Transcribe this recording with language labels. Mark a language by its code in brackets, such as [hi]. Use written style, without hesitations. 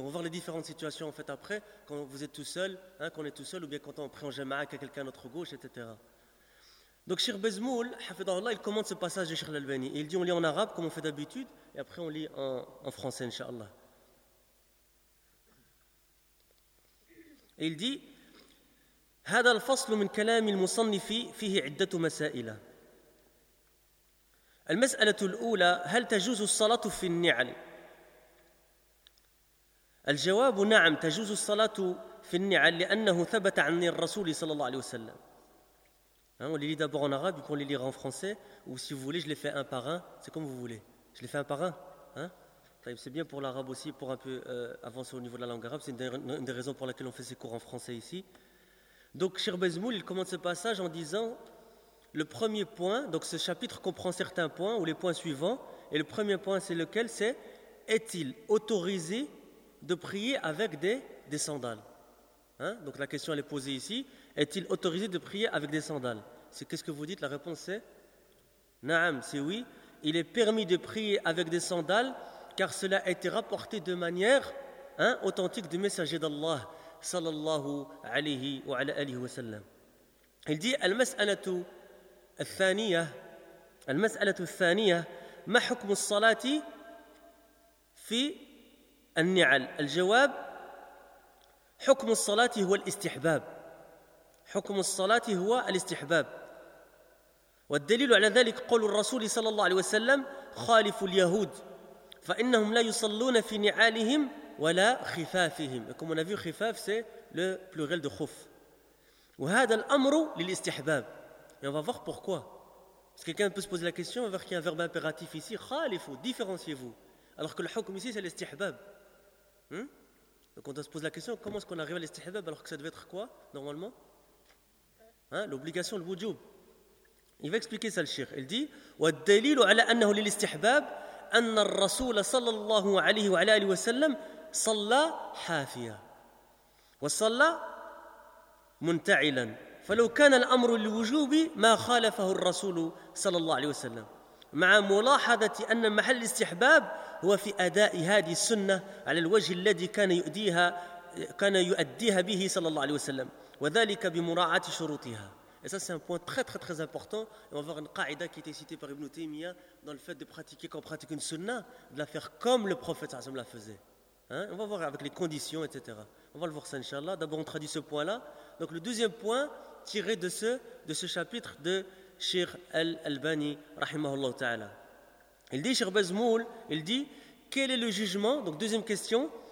[fr] On va voir les différentes situations en fait après, quand vous êtes tout seul, qu'on est tout seul, ou bien quand on prie en jama'a qu'à quelqu'un à notre gauche, etc. Donc Cheikh Bezmoul, il commente ce passage de Cheikh l'Albani, et il dit, on lit en arabe, comme on fait d'habitude, et après on lit en français, Inch'Allah. Et il dit, [ar] « هذا الفصل من كلام المصنف فيه عدة مسائل. » المسألة الأولى هل تجوز الصلاة في النعل؟ الجواب نعم تجوز الصلاة في النعل لأنه ثبت عن الرسول صلى الله عليه وسلم. [fr] On les lit d'abord en arabe, puis on les lira en français, ou si vous voulez, je les fais un par un. C'est comme vous voulez. Je les fais un par un. C'est bien pour l'arabe aussi, pour un peu avancer au niveau de la langue arabe. C'est une des raisons pour laquelle on fait ces cours en français ici. Donc, Cheikh Bezmoul, il commence ce passage en disant. Le premier point, donc ce chapitre comprend certains points ou les points suivants, et le premier point c'est lequel, c'est est-il autorisé de prier avec des sandales? Donc la question elle est posée ici, est-il autorisé de prier avec des sandales? C'est qu'est-ce que vous dites? La réponse c'est Naam, c'est oui, il est permis de prier avec des sandales car cela a été rapporté de manière authentique du messager d'Allah sallallahu alayhi wa alayhi wa sallam. Il dit [ar] al mas'alatu الثانية المسألة الثانية ما حكم الصلاة في النعل الجواب حكم الصلاة هو الاستحباب حكم الصلاة هو الاستحباب والدليل على ذلك قول الرسول صلى الله عليه وسلم خالف اليهود فإنهم لا يصلون في نعالهم ولا خفافهم [fr] comme on a vu [ar] خفاف [fr] c'est le pluriel de [ar] خف وهذا الأمر للاستحباب. [fr] Et on va voir pourquoi. Parce que quelqu'un peut se poser la question, on va voir qu'il y a un verbe impératif ici, khalifu, différenciez-vous. Alors que le hukm ici, c'est l'istihbab. Donc on doit se poser la question, comment est-ce qu'on arrive à l'istihbab alors que ça devait être quoi, normalement? L'obligation, le wujub. Il va expliquer ça, le shir. Il dit, [ar] وَالدَّلِيلُ عَلَىٰ أَنَّهُ لِلِسْتِحْبَابِ أَنَّ الرَّسُولَ صَلَّى اللَّهُ عَلَيْهِ وَعَلَىٰ أَلِهِ وَسَلَّمْ صَلَّى حَافِيًا وَصَلَّى مُنْتَعِلًا فلو كان الأمر للوجوب ما خالفه الرسول صلى الله عليه وسلم مع ملاحظة أن محل الاستحباب هو في أداء هذه السنة على الوجه الذي كان يؤديها به صلى الله عليه وسلم وذلك بمراعاة شروطها. [fr] Et ça, c'est un point très très très important. On va voir une qaïda qui était citée par Ibn Taymiyyah dans le fait de pratiquer quand on pratique une sunna, de la faire comme le prophète [ar] صلى الله عليه وسلم [fr] la faisait. On va voir avec les conditions, etc. On va le voir ça, Inch'Allah. D'abord, on traduit ce point-là. Donc, le deuxième point tiré de ce chapitre de Cheikh Al-Albani, rahimahullah ta'ala. Il dit, Cheikh Bezmoul, il dit, quel est le jugement, donc deuxième question,